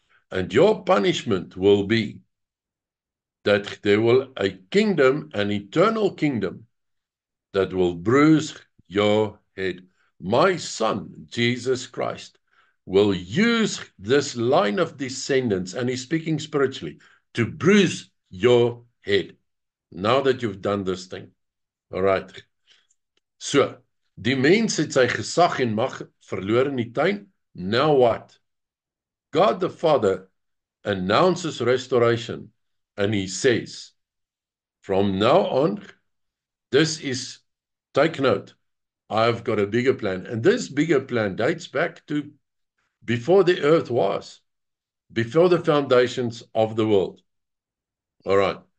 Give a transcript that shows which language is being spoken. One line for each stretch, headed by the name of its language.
English: And your punishment will be that there will a kingdom, an eternal kingdom, that will bruise your head. My son, Jesus Christ, will use this line of descendants, and he's speaking spiritually, to bruise your head. Now that you've done this thing. All right.
Afrikaans: So, die mens het sy gesag en mag verloor in die tuin.
English: Now what? God the Father announces restoration, and he says, from now on, this is, take note, I've got a bigger plan. And this bigger plan dates back to before the earth was, before the foundations of the world. All right.